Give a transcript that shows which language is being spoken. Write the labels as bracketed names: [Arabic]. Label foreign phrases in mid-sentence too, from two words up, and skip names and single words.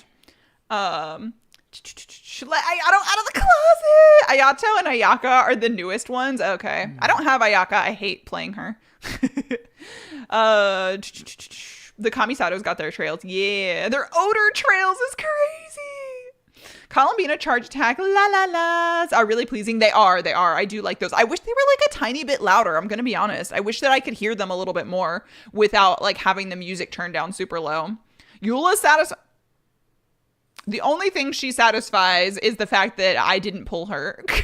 [English] Out of the closet. Ayato and Ayaka are the newest ones. Okay. I don't have Ayaka. I hate playing her. The Kamisatos got their trails. Yeah. Their odor trails is crazy. Columbina charge attack la-la-las are really pleasing. They are. I do like those. I wish they were like a tiny bit louder. I'm going to be honest. I wish that I could hear them a little bit more without like having the music turned down super low. Eula's satisfied. The only thing she satisfies is the fact that I didn't pull her.